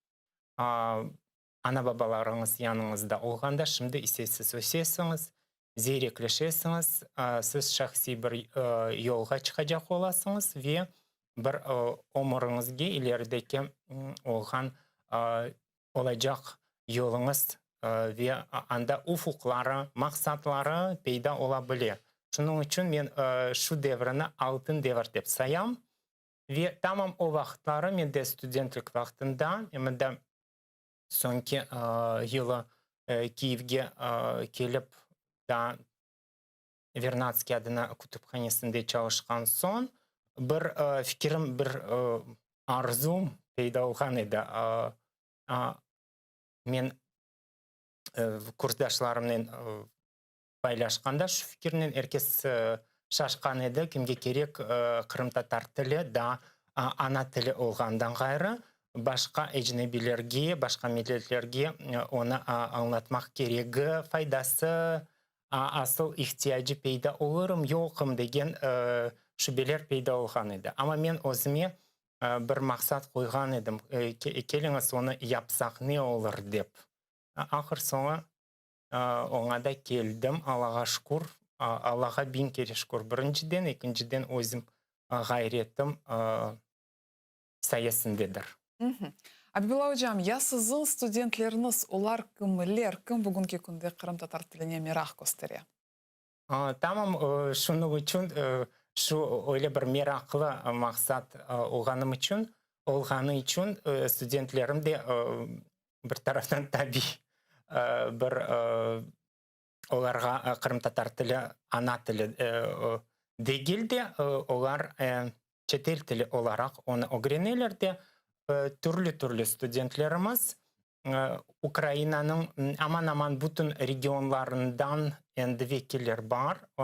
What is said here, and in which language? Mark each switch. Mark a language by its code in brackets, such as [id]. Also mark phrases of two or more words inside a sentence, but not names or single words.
[crh] Ana babalarınız yanınızda olganda, şimdi ise siz ösesiniz, zeyrekleşesiniz, siz şahsi bir yolga çıkacak olasınız ve bir omurunuzga ilerideki olgan olacak yolunuz ve anda ufukları, maksatları peyda olabilir. Şunun için men şu devrini altın devir dep sayam ve tamam o vaxtları men de studentlik vaxtında de sonki yılı Kiev'ge kelip da Vernadski adına kütüphanesinde çalışkan son bir fikrim, bir arzum peyda olgan edi. Men kursdaşlarımla paylaşkanda şu fikirden herkes şaşkan edi. Kimge gerek Kırım Tatar tili da ana tili olgandan gayrı başka ecnebilerge, başka milletlerge onu anlatmak geregi, faydası, asıl ihtiyacı peyda olurum, yokum degen şübeler peyda olgan edi. Ama men özüme bir maksat koygan edim. Keliniz onu yapsak ne olur dep. Ahır sonra ona da keldim. Allah'a şükür. Allah'a bin kere şükür. Birinciden, ikinciden özüm gayretim sayesindedir. Abibullah Hocam, ya sizin studentleriniz, ular kimler, kim bugünkü günde Kırım Tatar tiline merak gösteriyor? Tamam, şunun için şu öyle bir meraklı maksat olganı için studentlerim de bir taraftan tabii bir olarga Kırım Tatar tili ana tili değil de olar çetel tili olarak onu öğrenirler de türlü studentlerimiz Ukrayna'nın aman aman bütün regionlarından endi vekiller var.